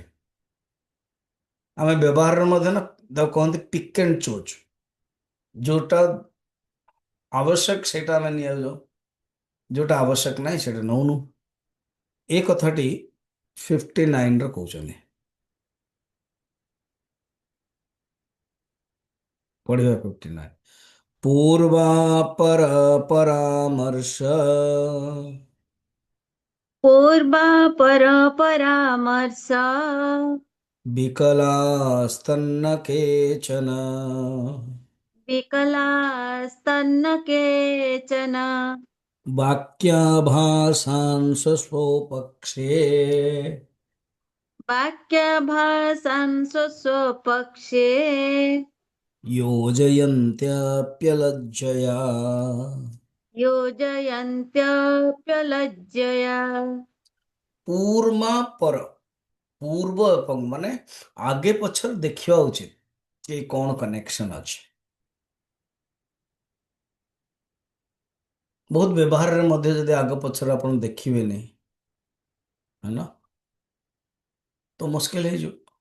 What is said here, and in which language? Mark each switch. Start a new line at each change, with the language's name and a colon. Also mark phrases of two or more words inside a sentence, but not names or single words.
Odia: ଆମେ ବ୍ୟବହାରରେ ମଧ୍ୟ ନା ତାକୁ କହନ୍ତି
English: pick and choose,
Odia: ଯୋଉଟା ଆବଶ୍ୟକ ସେଇଟା ଆମେ ନିଆଯାଉ, ଯୋଉଟା ଆବଶ୍ୟକ ନାହିଁ ସେଇଟା ନଉନୁ। ଏ କଥାଟି 59ରେ କହୁଛନ୍ତି। ପଢିବା 59।
Sanskrit: ପୂର୍ବାପର ପରାମର୍ଶ पूर्वापर परामर्श विकलास्तन्न केचन विकलास्तन्न केचन वाक्याभासां स्वस्वपक्षे वाक्यभाषां स्वस्वपक्षे योजयन्त्यप्यलज्जया। योजयन्त्यप्यलज्जया। पूर्मा पर पूर्व
Odia: ଏବଂ ମାନେ ଆगे ପଛରେ ଦେଖିବା ଉଚିତ ଯେ କଣ କନେକ୍ସନ ଅଛି। ବହୁତ ବ୍ୟବହାରରେ ମଧ୍ୟ ଯଦି ଆଗ ପଛରେ ଆପଣ ଦେଖିବେନି ହେଲା ତ ମୁସ୍କିଲ ହେଇଯିବ।